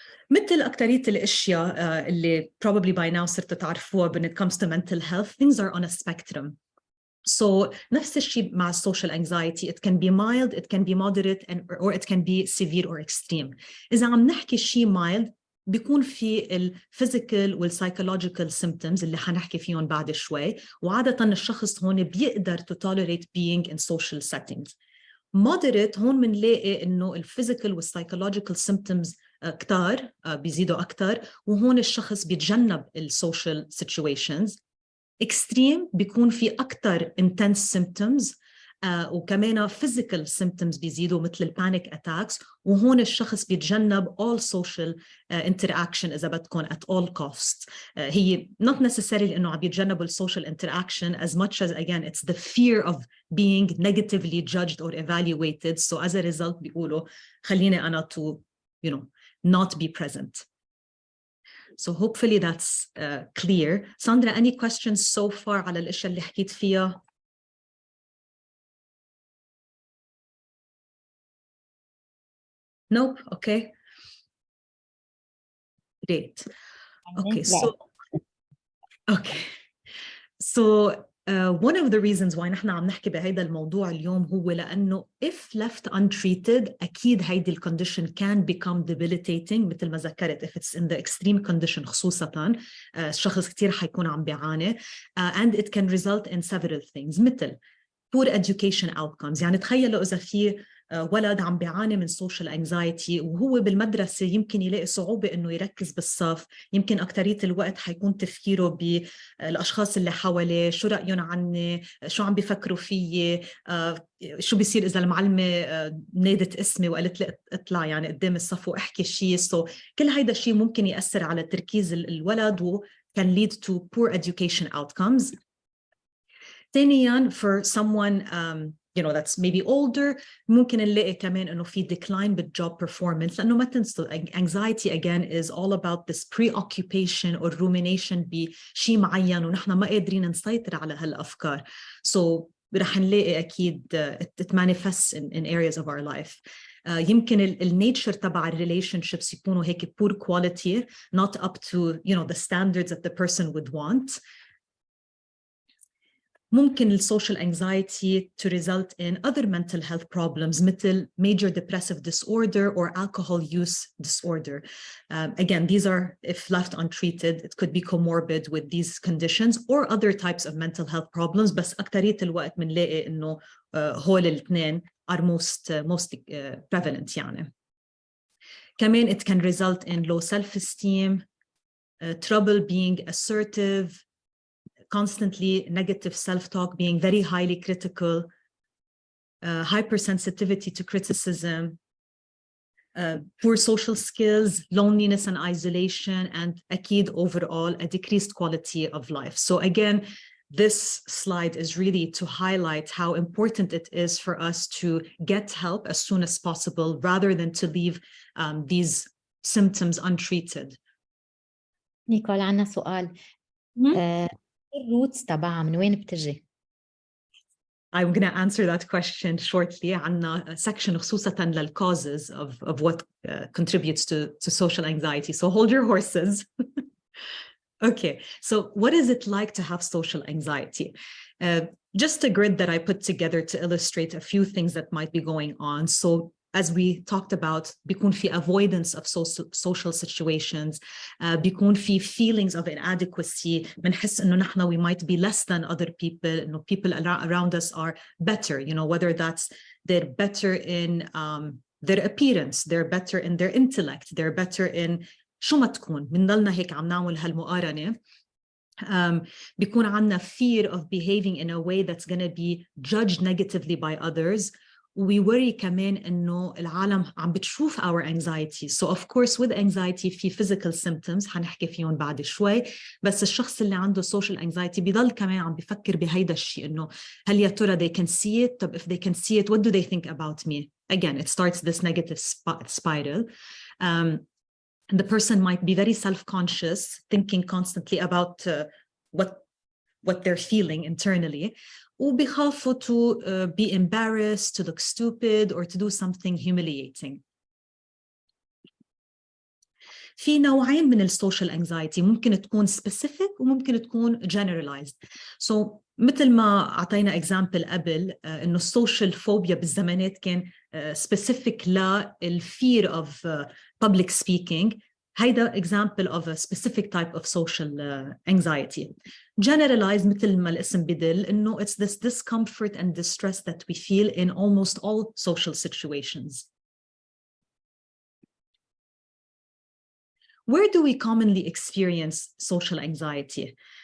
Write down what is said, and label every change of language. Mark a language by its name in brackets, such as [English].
[Arabic] مثل أكترية الأشياء اللي [English] probably by now [Arabic] صرتوا تعرفوها [English] when it comes to mental health, things are on a spectrum. So [Arabic] نفس الشيء مع [English] social anxiety, it can be mild, it can be moderate, or it can be severe or extreme. [Arabic] إذا عم نحكي شيء mild بيكون في الفيزيكال والسايكولوجيكال symptoms اللي حنحكي فيهم بعد شوي, وعادة الشخص هون بيقدر [English] to tolerate being in social settings. [Arabic] moderate هون منلاقي إنه الفيزيكال والسايكولوجيكال symptoms كتار بيزيدوا أكتر, وهون الشخص بيتجنب السوشيال situations. extreme بيكون في أكتر [English] intense symptoms [Arabic] وكمان [English] physical symptoms [Arabic] بيزيدوا مثل البانيك attacks, وهون الشخص بيتجنب [English] all social interaction [Arabic] إذا بدكم [English] at all costs. هي not necessarily [Arabic] إنه عم بيتجنبوا [English] social interaction as much as again it's the fear of being negatively judged or evaluated. So as a result [Arabic] بيقولوا خليني أنا [English] to not be present. So hopefully that's clear. Sandra, any questions so far [Arabic] على الأشياء اللي حكيت فيها؟ [English] Nope. Okay. Great. Okay. So one of the reasons why [Arabic] نحن عم نحكي بهيدا الموضوع اليوم هو لأنه [English] if left untreated [Arabic] أكيد هيدي [English] الcondition can become debilitating [Arabic] مثل ما ذكرت. [English] If it's in the extreme condition [Arabic] خصوصاً الشخص كتير حيكون عم بيعاني [English] and it can result in several things مثل poor education outcomes. [Arabic] يعني تخيلوا إذا في ولد عم بيعاني من social anxiety وهو بالمدرسة يمكن يلاقي صعوبة إنه يركز بالصف, يمكن أكترية الوقت حيكون تفكيره بالأشخاص اللي حواليه, شو رأيهم عني, شو عم بيفكروا فيي, شو بيصير إذا المعلمة نادت اسمي وقالت لي اطلع يعني قدام الصف واحكي شيء. So كل هيدا الشيء ممكن يأثر على تركيز الولد و [English] can lead to poor education outcomes. [Arabic] ثانياً [English] for someone that's maybe older [Arabic] ممكن نلاقي كمان إنه في decline بالjob performance, لأنه ما تنسوا [English] anxiety again is all about this preoccupation or rumination [Arabic] بشيء معين ونحن ما قادرين نسيطر على هالأفكار. [English] So [Arabic] رح نلاقي أكيد [English] it manifests in areas of our life. [Arabic] يمكن النيتشر تبع [English] relationships [Arabic] يكونوا هيك [English] poor quality, not up to the standards that the person would want. [Arabic] ممكن السوشيال [English] anxiety to result in other mental health problems مثل major depressive disorder or alcohol use disorder. Again, these are, if left untreated, it could be comorbid with these conditions or other types of mental health problems. [Arabic] بس أكترية الوقت بنلاقي إنه هول الاثنين [English] are most prevalent [Arabic] يعني. [English] كمان it can result in low self-esteem, trouble being assertive, constantly negative self-talk, being very highly critical, hypersensitivity to criticism, poor social skills, loneliness and isolation, and أكيد overall a decreased quality of life. So again, this slide is really to highlight how important it is for us to get help as soon as possible rather than to leave these symptoms untreated. [Arabic] نيكول عنا سؤال الروتس تبعها من وين بتجي؟ [English] I'm going to answer that question shortly. عنا section خصوصاً للcauses of what contributes to social anxiety. So hold your horses. Okay, so what is it like to have social anxiety? Just a grid that I put together to illustrate a few things that might be going on. So as we talked about, [Arabic] بيكون في [English] avoidance of social situations, بيكون في feelings of inadequacy, [Arabic] بنحس إنه نحن [English] we might be less than other people, إنه people around us are better, you know, whether that's they're better in their appearance, they're better in their intellect, they're better in [Arabic] شو ما تكون. بنضلنا هيك عم نعمل هالمقارنة. بيكون عنا [English] fear of behaving in a way that's going to be judged negatively by others. We worry [Arabic] كمان إنه العالم عم بتشوف [English] our anxiety. So of course with anxiety في physical symptoms [Arabic] حنحكي فيهم بعد شوي. بس الشخص اللي عنده social anxiety بيضل كمان عم بفكر بهيدا الشيء إنه هل يا ترى [English] they can see it؟ [Arabic] طب [English] if they can see it, what do they think about me? Again, it starts this negative spiral. And the person might be very self-conscious, thinking constantly about what they're feeling internally. وبيخافوا to be embarrassed, to look stupid, or to do something humiliating. [Arabic] في نوعين من السوشيال anxiety، ممكن تكون specific وممكن تكون generalized. So مثل ما أعطينا example قبل إنه السوشيال فوبيا بالزمانات كان specific للفير [English] of public speaking. هيدا example of a specific type of social anxiety. Generalized [Arabic] مثل ما الاسم بدل إنه [English] it's this discomfort and distress that we feel in almost all social situations. Where do we commonly experience social anxiety?